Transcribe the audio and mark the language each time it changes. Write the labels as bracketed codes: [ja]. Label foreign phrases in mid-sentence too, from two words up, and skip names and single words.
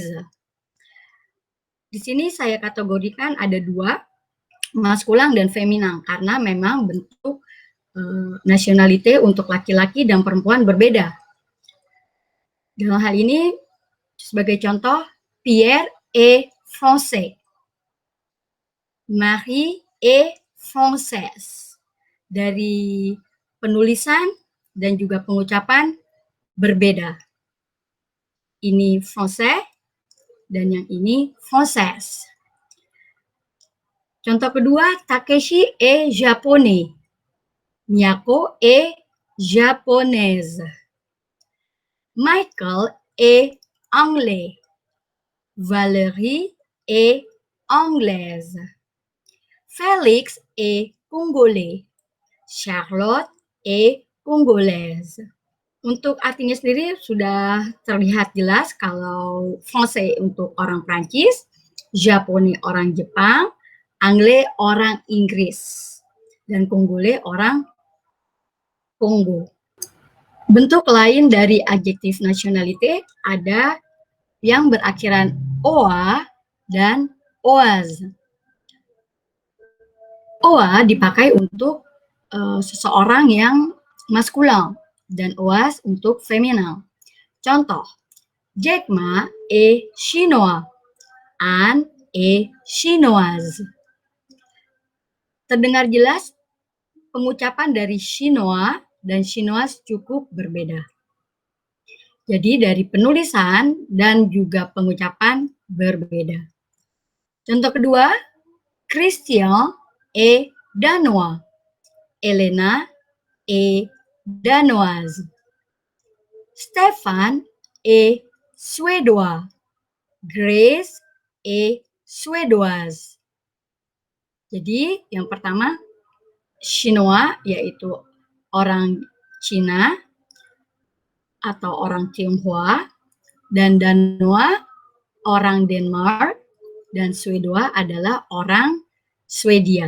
[id] Di sini saya kategorikan ada dua, maskulang dan feminan, karena memang bentuk nationalité untuk laki-laki dan perempuan berbeda. Dalam hal ini, sebagai contoh, [fr] Pierre est français. Marie est française. [id] Dari penulisan dan juga pengucapan berbeda. Ini français dan yang ini française. Contoh kedua, [fr] Takeshi est japonais. Miyako est japonaise. Michael est anglais. Valérie est anglaise. Félix est congolais. Charlotte est congolaise. [id] Untuk artinya sendiri sudah terlihat jelas kalau Français untuk orang Prancis, Japonais orang Jepang, Anglais orang Inggris, dan Congolais orang Kongo. Bentuk lain dari adjektif nationalité ada yang berakhiran oa dan oaz. Oa dipakai untuk seseorang yang maskulin dan oaz untuk feminin. [fr] Contoh, Jack Ma est chinois, Anne est chinoise. [id] Terdengar jelas pengucapan dari chinois dan chinoise cukup berbeda. Jadi dari penulisan dan juga pengucapan berbeda. Contoh kedua, [fr] Christian est danois. Elena est danoise. Stéphane est suédois. Grace est suédoise. [id] Jadi yang pertama, Chinois yaitu orang Cina atau orang Tionghoa, dan Danois orang Denmark, dan Swedois adalah orang Swedia.